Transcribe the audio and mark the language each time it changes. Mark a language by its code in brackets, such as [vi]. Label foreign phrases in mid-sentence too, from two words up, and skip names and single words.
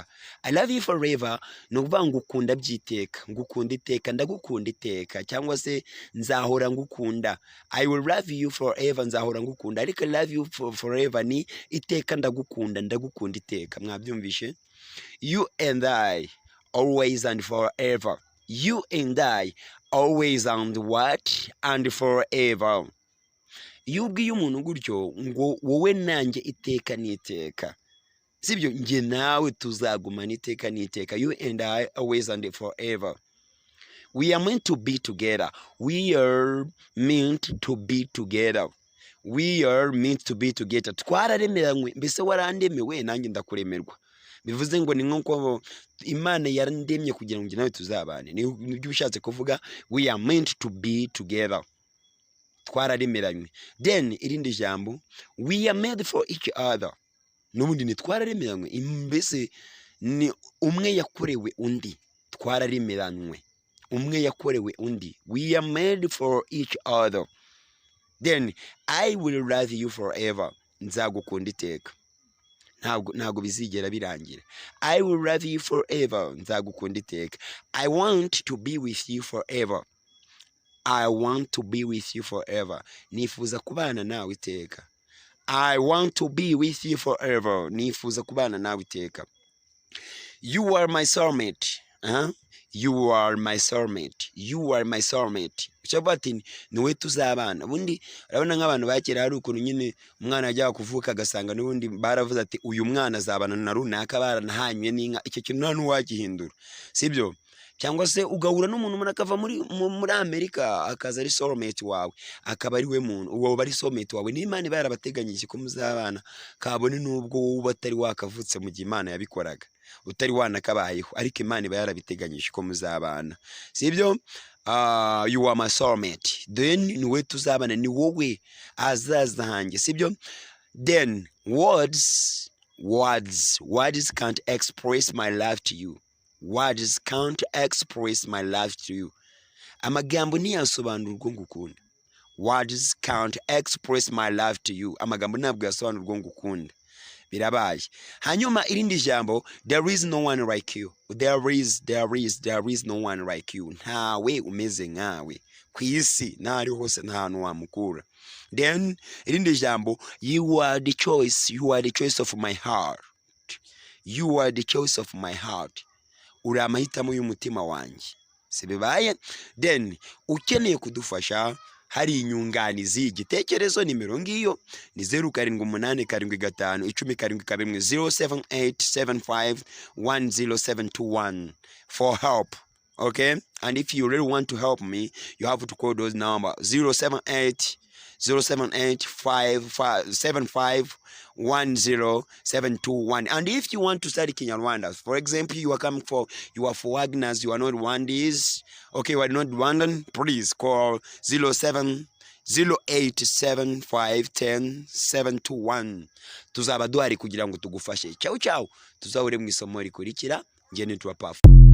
[en] I love you forever. [rw] Nukuvuga ngukunda byiteka, ngukunda iteka, ndagukunda iteka, cyangwa se nzahora ngukunda. [en] I will love you forever, [rw] nzahora ngukunda. Ariko [en] love you forever [rw] ni iteka ndagukunda, ndagukunda iteka. Mwabyumvishe? [en] You and I, always and forever. You and I, always and what? And forever. [rw] Iyo ubwiye umuntu gutyo ngo wowe nanjye iteka n'iteka, sibyo njye nawe tuzagumana iteka n'iteka, [en] you and I always and forever. We are meant to be together. We are meant to be together. We are meant to be together. [rw] Twararemeranywe, mbese warandemewe nanjye ndakuremerwa. Bivuze ngo ni nko Imana yarandemye kugira ngo njye nawe tuzabane. Nibyo bishatse kuvuga, [en] we are meant to be together. [rw] Twararemeranywe. Then irindi jambo, [en] we are made for each other. [rw] N'ubundi ni twararemeranywe, mbese ni umwe yakorewe undi. Twararemeranywe, umwe yakorewe undi. [en] We are made for each other. Then I will love you forever. [rw] Nzagukunda iteka. Ntago bizigera birangira. [en] I will love you forever. [rw] Nzagukunda iteka. [en] I want to be with you forever. I want to be with you forever. [rw] Nifuza kubana nawe iteka. [en] I want to be with you forever. [rw] Nifuza kubana nawe iteka. [en] You are my soulmate. You are my soulmate. You are my soulmate. [rw] Chabati niwe tuzabana. Ubundi urabona nk'abantu bakera hari ukuntu nyine umwana ajya kuvuka agasanga n'ubundi baravuze ati uyu mwana azabana na runaka baranahanywe n'inka. Icyo kintu nta n'uwagihindura, sibyo? Cyangwa se ugahura n'umuntu murakava muri Amerika akaza ari soulmate wawe, akaba ari we muntu uwo bari soulmate wawe. Ni Imana barabateganyije ko muzabana, kabone n'ubwo wowe batari wakavutse mu gihe Imana yabikoraga, utari wanakabayeho, ariko Imana yarabiteganyije ko muzabana, sibyo? [en] You are my soulmate. [rw] Then niwe tuzabana, ni wowe azaza hanjye, sibyo? [en] Then words can't express my love to you. Words can't express my love to you. [rw] Amagambo ntiyasobanura urwo ngukunda. [en] Words can't express my love to you. [rw] Amagambo ntabwo yasobanura urwo ngukunda. Birabaye. Hanyuma irindi jambo, [en] there is no one like you. There is no one like you. [rw] Ntawe umeze nkawe ku isi, ntari hose nta hantu wamukura. Then irindi jambo, [en] you are the choice of my heart. You are the choice of my heart. [rw] Uri amahitamo y'umutima wanjye, sibibaye? Then ukeneye kudufasha, hari inyunganizi y'igitekerezo, nimero ngiyo ni 0787510721 [en] for help. Okay, and if you really want to help me, you have to call those number 078-575-10721. And if you want to study Kinyarwanda, for example, you are for Wagners, you are not Rwandese, okay, you are not Rwandan, please call 08087510721. [rw] Tuzaba duhari kugira ngo tugufashe. [it] Ciao ciao, [rw] tuzahure mu isomo rikurikira. Njye nitwa Pafu.